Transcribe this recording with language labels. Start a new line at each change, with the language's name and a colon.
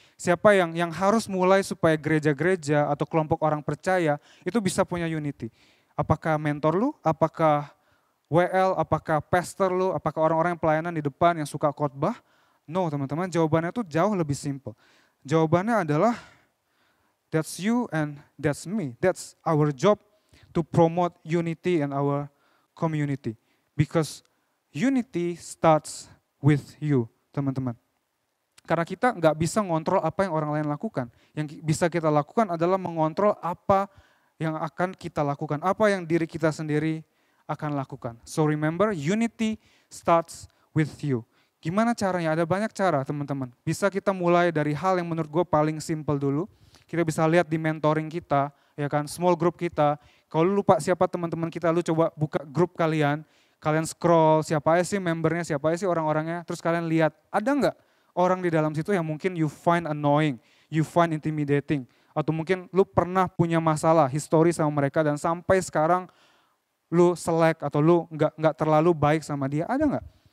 Indonesian: Siapa yang harus mulai supaya gereja-gereja atau kelompok orang percaya itu bisa punya unity? Apakah mentor lu, apakah WL, apakah pastor lu, apakah orang-orang yang pelayanan di depan yang suka khotbah? No, teman-teman, jawabannya itu jauh lebih simple. Jawabannya adalah
English: That's you and that's me. That's our job to promote unity in our community. Because unity starts with you,
Indonesian: teman-teman. Karena kita nggak bisa ngontrol apa yang orang lain lakukan. Yang bisa kita lakukan adalah mengontrol apa yang akan kita lakukan. Apa yang diri kita sendiri akan lakukan.
English: So remember, unity starts with you.
Indonesian: Gimana caranya? Ada banyak cara, teman-teman. Bisa kita mulai dari hal yang menurut gue paling simple dulu. Kita bisa lihat di mentoring kita, ya kan, small group kita. Kalau lu lupa siapa teman-teman kita, lu coba buka grup kalian scroll siapa aja sih membernya, siapa aja sih orang-orangnya, terus kalian lihat, ada nggak orang di dalam situ yang mungkin
English: you find annoying, you find intimidating,
Indonesian: atau mungkin lu pernah punya masalah, histori sama mereka dan sampai sekarang lu selek atau lu nggak terlalu baik sama dia, ada nggak?